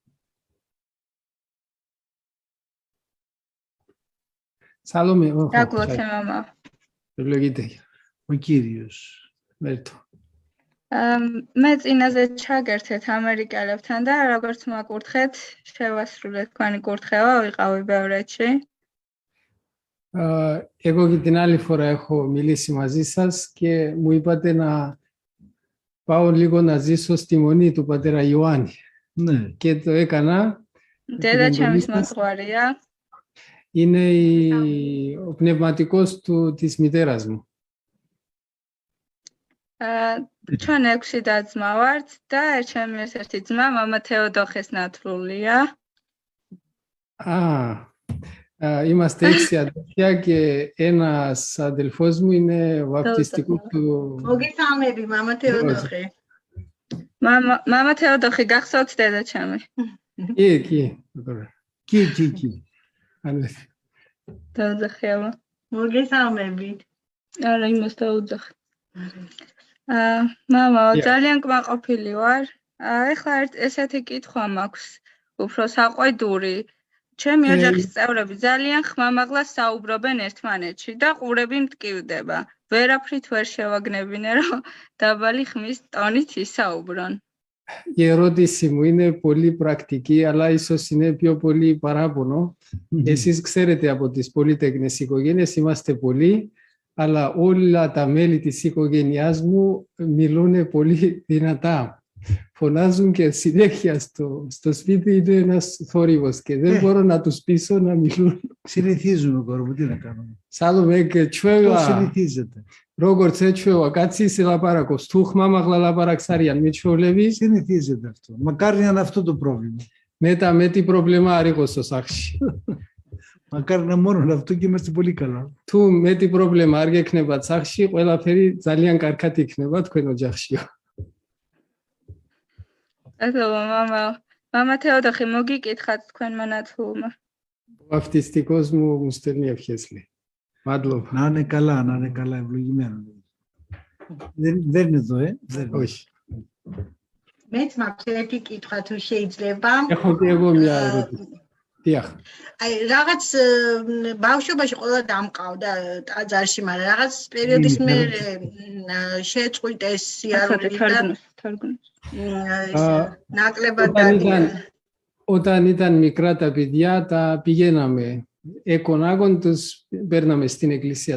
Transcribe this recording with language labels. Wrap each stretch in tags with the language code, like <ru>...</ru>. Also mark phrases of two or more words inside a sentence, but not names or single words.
<ka>სალომე, რა გლოცე მამა? ბიბლიოგიდეა.</ka> <el>Ο Κύριος.</el> <ka>მერტო. მე წინაზე ჩაგერთეთ ამერიკელებთან და როგორც მაკურთხეთ, შევასრულეთ თქვენი კურთხევა, ვიყავი ბევრეთში.</ka> <el>Εγώ και την άλλη φορά έχω μιλήσει μαζί σας και μου είπατε να πάω λίγο να ζήσω στη μονή του πατέρα Ιωάννη. Ναι. Και το έκανα.</el> <ka>დედა ჩემის მოძღვარია.</ka> <el>Είναι ο πνευματικός της μητέρας μου.</el> <ka>ჩვენ 6 და-ძმა ვართ და ჩემი ერთ-ერთი ძმა მამა თეოდოხეს ნათლულია.</ka> <el>Είμαστε 6 αδελφιά και ένας αδελφός μου είναι βαπτιστικού του...</el> <ka>მოგესალმები მამა თეოდოხი. მამა თეოდოხი გახსოვთ დედა ჩემი.</ka> <el>Εκεί. Εκεί.</el> <ka>თეოდოხიავა. მოგესალმები. არა, იმას თეოდოხი. მამა, ძალიან კმაყოფილი ვარ. ეხლა ესეთი კითხვა მაქვს, უფრო საყვედური. ჩემი ოჯახის წევრები ძალიან ხმამაღლა საუბრობენ ერთმანეთში და ყურები მტკივდება. ვერაფრით ვერ შევაგნებინე, რომ დაბალი ხმის ტონით ისაუბრონ.</ka> <el>Η ερώτηση μου είναι πολύ πρακτική, αλλά ίσως είναι πιο πολύ παράπονο. Εσείς ξέρετε από τις πολύτεκνες οικογένειες, είμαστε πολλοί, αλλά όλα τα μέλη της οικογένειάς μου μιλούν πολύ δυνατά. Φωνάζουν και συνέχεια στο σπίτι είναι ένας θόρυβος και δεν μπορώ να τους πείσω να μιλούν. Συνηθίζουμε κορμό, τι να κάνουμε. Σάλομαι και Το συνηθίζεται.</el> <ka>Როგორც ეჩვევა კაცი ლაპარაკობს, თუ ხმამაღლა ლაპარაკს არიან მეჩვეულები,</ka> <el>συνηθίζεται αυτό. Μακάρι να είναι αυτό το πρόβλημα.</el> <ka>მეტი პრობლემა არ იყოს ოსახში.</ka> <el>Μακάρι να μόνο αυτό και είμαστε πολύ καλά.</el> <ka>თუ მეტი პრობლემა არ გექნებათ სახში, ყველაფერი ძალიან კარგად იქნება თქვენ ოჯახშიო. მამა თეოდოხი მოგიკითხათ თქვენ მონათლულმა.</ka> <el>Baptistικός μου στέλνει ευχές λέει.</el> <ka>Μადλობა.</ka> <el>Να είναι καλά, ευλογημένο. Δεν είναι εδώ, Όχι.</el> <ka>მეც მაქვს ერთი კითხვა თუ შეიძლება.</ka> <el>Έχω και εγώ μια ερώτηση.</el> <ka>Დიახ. აი რაღაც ბავშვობაში ყველა დამყავდა ტაძარში, მაგრამ რაღაც პერიოდის მერე შეწყვიტეს სიარული და ნაკლებად დადიან.</ka> <el>Όταν ήταν μικρά τα παιδιά, τα πηγαίναμε εκονάγον, τους παίρναμε στην εκκλησία.</el>